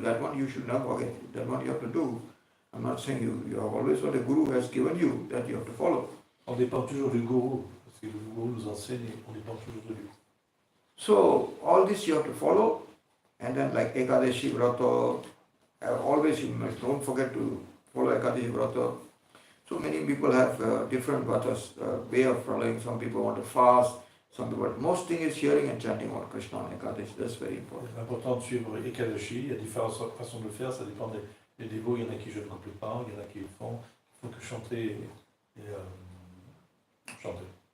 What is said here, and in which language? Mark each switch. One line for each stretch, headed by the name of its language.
English: That one you should not forget. That one you have to do. I'm not saying you have always what the Guru has given you, that you have to follow.
French: On dépend toujours du Guru, parce que le Guru nous enseigne, on dépend toujours de lui.
English: So, all this you have to follow, and then like Ekadashi Vrata, always you must don't forget to follow Ekadashi Vrata. So many people have different vratas, way of following. Some people want to fast, some people. Most thing is hearing and chanting on Krishna and Ekadashi. That's very important.
French: C'est important de suivre Ekadashi. Il y a différentes façons de le faire. Ça dépend des dévots. Il y en a qui jeûnent complètement, il y en a qui le font. Il faut que chanter et chanter.